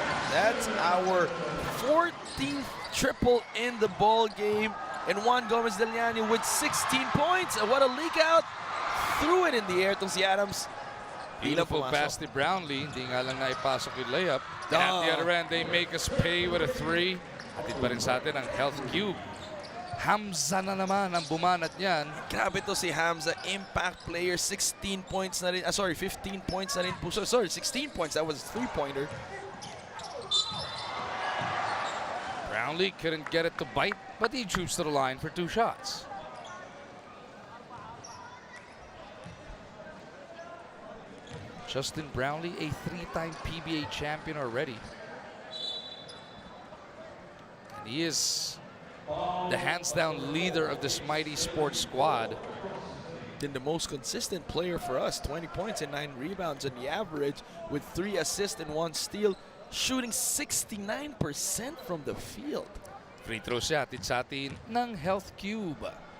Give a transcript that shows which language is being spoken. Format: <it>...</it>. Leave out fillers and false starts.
<en>That's our 14th triple in the ball game. And Juan Gomez Deliani with 16 points. And what a leak out. Threw it in the air to si Adams. Beautiful pass to Brownlee.</en> <tl>Hindi nga lang naipasok yung layup.</tl> <en>At the other end, they make us pay with a 3.</en> <tl>Hatid pa rin sa atin ang Health Cube. Hamza na naman ang bumanat niyan. Grabe to si Hamza. Impact player. 16 points na rin.</tl> <en>15 points</en> <tl>na rin po.</tl> <en>Sorry, 16 points. That was a 3-pointer. Brownlee couldn't get it to bite, but he shoots to the line for 2 shots. Justin Brownlee, a 3-time PBA champion already. And he is the hands-down leader of this Mighty Sports squad. Then the most consistent player for us. 20 points and 9 rebounds on the average with 3 assists and 1 steal. Shooting 69% from the field.</en> <tl>Free throw siya, hatid sa atin ng Health Cube.</tl>